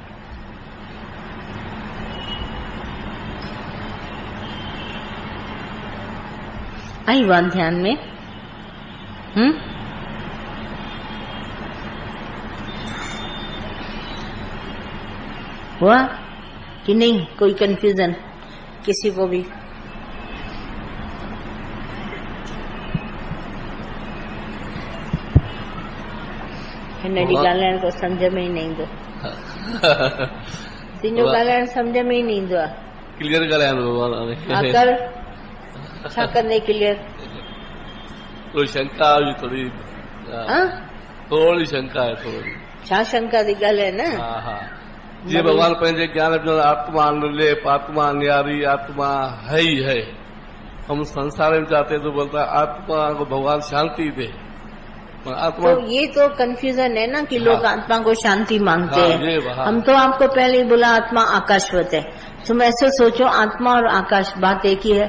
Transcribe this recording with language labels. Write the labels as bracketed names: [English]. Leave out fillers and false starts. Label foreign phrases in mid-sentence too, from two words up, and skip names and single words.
[Hindi] आई बात ध्यान में? हुआ कि नहीं? कोई कंफ्यूजन किसी को भी? [Sindhi] हिनजी ॻाल्हाइण तो सम्झ में ही न ईंदो। तुंहिंजो ॻाल्हाइण सम्झ में ही न ईंदो आहे। क्लियर ॻाल्हाइण कर छा कंदे क्लियर? [Hindi] थोड़ी शंका हुई, थोड़ी शंका है, थोड़ी। [Sindhi] छा शंका थी ॻाल्हाए न? हाँ, जीअं भगवान पंहिंजे ज्ञान में आत्मा निर्लेप, आत्मा न्यारी, आत्मा है ही है। [Hindi] हम संसार में जाते तो बोलता आत्मा को भगवान शांति दे, आत्मा। तो ये तो कंफ्यूजन है ना कि लोग आत्मा को शांति मांगते हैं। हम तो आपको पहले ही बोला आत्मा आकाशवत है। तुम ऐसे सोचो आत्मा और आकाश बात एक ही है।